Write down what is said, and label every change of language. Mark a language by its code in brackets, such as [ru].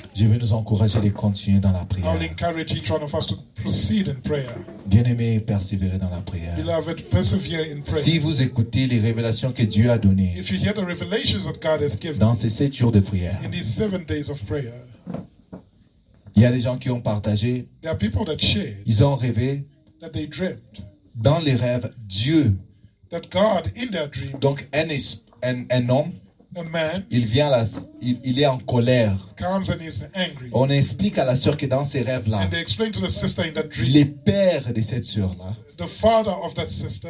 [fr] Je veux nous encourager de continuer dans la prière. [en] I'll encourage each one of us to proceed in prayer. [fr] Bien-aimés, persévérer dans la prière. [en] Beloved, persevere in prayer. [fr] Si vous écoutez les révélations que Dieu a données [en] If you hear the revelations that God has given [fr] dans ces 7 jours de prière, [en] in these 7 days of prayer, [fr] il y a des gens qui ont partagé, [en] there are people that shared, [fr] ils ont rêvé [en] that they dreamt, [fr] dans les rêves, Dieu, [en] that God in their dream, [fr] donc un homme, [en] a man, [fr] il vient là, il est en colère. [en] comes and is angry. [fr] On explique à la sœur que dans ces rêves-là, [en] And they explain to the sister in that dream, [fr] le père de cette sœur-là [en] the father of that sister